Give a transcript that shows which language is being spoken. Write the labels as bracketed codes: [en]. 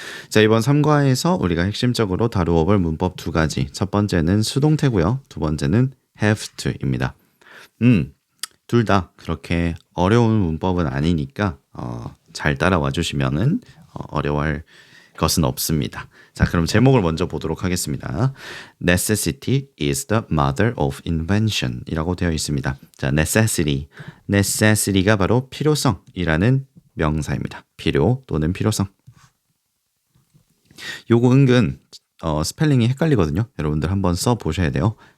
[ko] 자, 이번 3과에서 우리가 핵심적으로 다루어 볼 문법 두 가지. 첫 번째는 수동태고요. 두 번째는 have to입니다. 둘 다 그렇게 어려운 문법은 아니니까 잘 따라와 주시면은 어려워할 것은 없습니다. 자, 그럼 제목을 먼저 보도록 하겠습니다. [en] Necessity is the mother of invention [ko] 이라고 되어 있습니다. 자, necessity가 바로 필요성이라는 명사입니다. 필요 또는 필요성. 요거 은근 스펠링이 헷갈리거든요. 여러분들 한번 써보셔야 돼요.